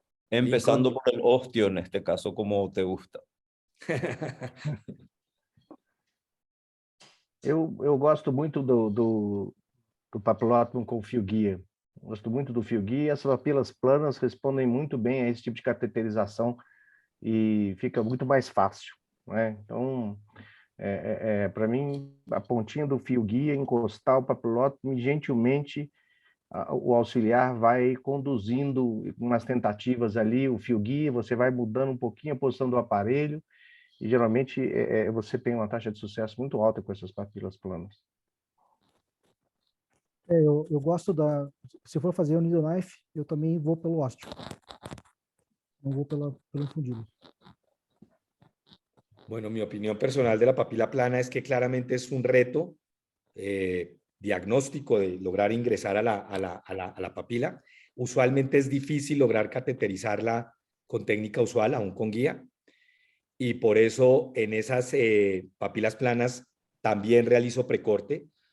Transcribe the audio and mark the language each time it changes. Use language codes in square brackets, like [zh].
[es] Empezando por el osteo en este caso, como te gusta. [pt] Eu gosto muito do papilótomo com fio guia. Gosto muito do fio guia. As papilas planas respondem muito bem a esse tipo de cateterização e fica muito mais fácil, né? Então, para mim, a pontinha do fio guia, encostar o papilótomo e gentilmente o auxiliar vai conduzindo umas tentativas ali, o fio guia, você vai mudando um pouquinho a posição do aparelho e geralmente você tem uma taxa de sucesso muito alta com essas papilas planas. Eu gosto se for fazer o needle knife, eu também vou pelo ósteo. Não vou pelo infundíbulo. [es] Bueno, mi opinión personal de la papila plana es que claramente es un reto diagnóstico de lograr ingresar a la papila. Usualmente es difícil lograr cateterizarla con técnica usual, aún con guía. Y por eso en esas papilas planas también realizo precorte.